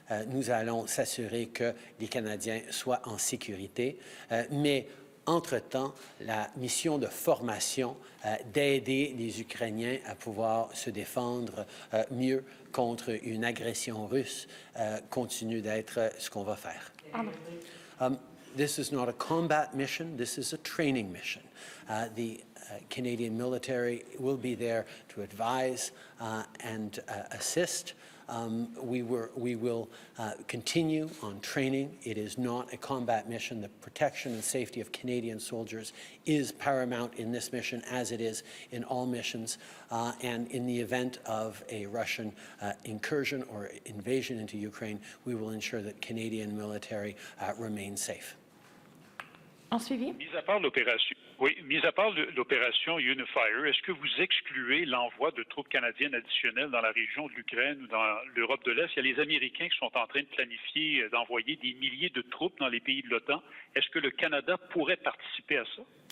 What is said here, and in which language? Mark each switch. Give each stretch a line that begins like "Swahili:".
French: Nous allons s'assurer que les Canadiens soient en sécurité, mais entre-temps, la mission de formation d'aider les Ukrainiens à pouvoir se défendre mieux contre une agression russe continue d'être ce qu'on va faire.
English: This is not a combat mission, this is a training mission. The Canadian military will be there to advise and assist. We will continue on training. It is not a combat mission. The protection and safety of Canadian soldiers is paramount in this mission, as it is in all missions. And in the event of a Russian incursion or invasion into Ukraine, we will ensure that Canadian military remains safe.
French: En suivi. Mis à part l'opération Unifier, est-ce que vous excluez l'envoi de troupes canadiennes additionnelles dans la région de l'Ukraine ou dans l'Europe de l'Est? Il y a les Américains qui sont en train de planifier d'envoyer des milliers de troupes dans les pays de l'OTAN. Est-ce que le Canada pourrait participer à ça?